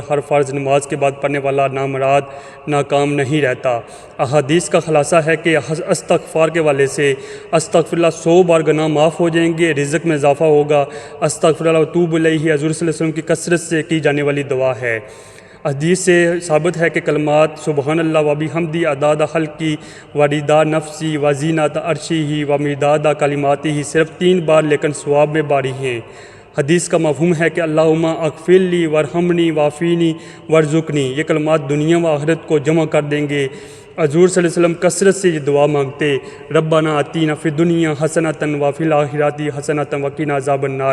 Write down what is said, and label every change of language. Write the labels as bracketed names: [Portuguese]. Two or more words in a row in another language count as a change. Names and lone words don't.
[Urdu] ہر فرض نماز کے بعد پڑھنے والا نامراد ناکام نہیں رہتا۔ احادیث کا خلاصہ ہے کہ استغفار کے والے سے استغفراللہ 100 بار گناہ معاف ہو جائیں گے، رزق میں اضافہ ہوگا۔ [Arabic] استغفراللہ واتوب الیہ [Urdu] حضور [Arabic] صلی اللہ علیہ وسلم [Urdu] کی کثرت سے کی جانے والی دعا ہے۔ حدیث سے ثابت ہے کہ کلمات [Arabic] سبحان اللہ و بحمدی عداد خلقی و رضا نفسی و زینت عرشی و مداد کلماتی [Urdu] ہی صرف 3 بار لیکن ثواب میں باری ہیں۔ حدیث کا مفہوم ہے کہ [Arabic] اللہم اغفر لی ورحمنی وعافینی وارزقنی، [Urdu] یہ کلمات دنیا و آخرت کو جمع کر دیں گے۔ حضور [Arabic] صلی اللہ علیہ وسلم [Urdu] کثرت سے یہ دعا مانگتے، [Arabic] ربنا آتینا فی الدنیا حسنۃ وفی الآخرۃ حسنۃ وقنا عذاب النار۔